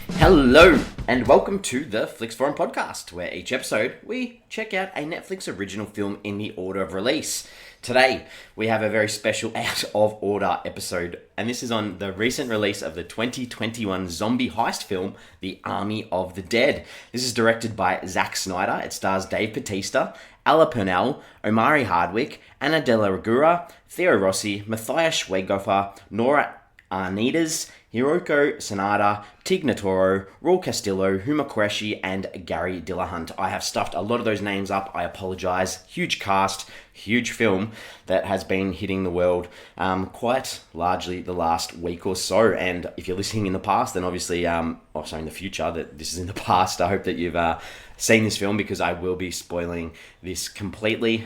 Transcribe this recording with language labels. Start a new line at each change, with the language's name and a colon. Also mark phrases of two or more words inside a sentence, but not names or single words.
English: Hello, and welcome to the Flix Forum Podcast, where each episode we check out a Netflix original film in the order of release. Today, we have a very special out of order episode, and this is on the recent release of the 2021 zombie heist film, The Army of the Dead. This is directed by Zack Snyder. It stars Dave Bautista, Purnell, Omari Hardwick, Anna de la Reguera, Theo Rossi, Matthias Schweighofer, Nora Arnezeder, Hiroyuki Sanada, Tig Notaro, Raul Castillo, Huma, Qureshi, and Garrey Dillahunt. I have stuffed a lot of those names up. I apologise. Huge cast, huge film that has been hitting the world quite largely the last week or so. And if you're listening in the past, then obviously, in the future, that this is in the past. I hope that you've seen this film because I will be spoiling this completely.